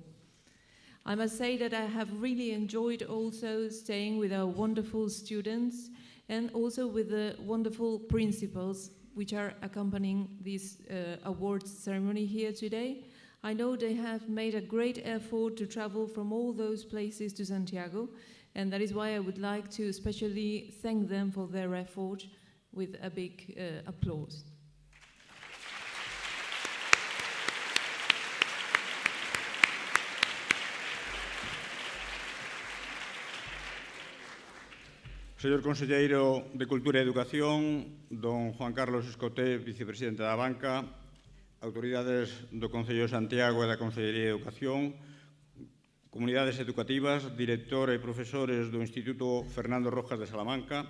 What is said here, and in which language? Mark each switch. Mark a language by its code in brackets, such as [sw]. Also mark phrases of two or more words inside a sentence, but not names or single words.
[en] I must say that I have really enjoyed also staying with our wonderful students and also with the wonderful principals which are accompanying this awards ceremony here today. I know they have made a great effort to travel from all those places to Santiago, and that is why I would like to especially thank them for their effort with a big applause. [gl] Señor Conselleiro de Cultura e Educación, don Juan Carlos Escoté, vicepresidente da Banca, autoridades do Concello de Santiago e da Consellería de Educación, comunidades educativas, director e profesores do Instituto Fernando Rojas de Salamanca.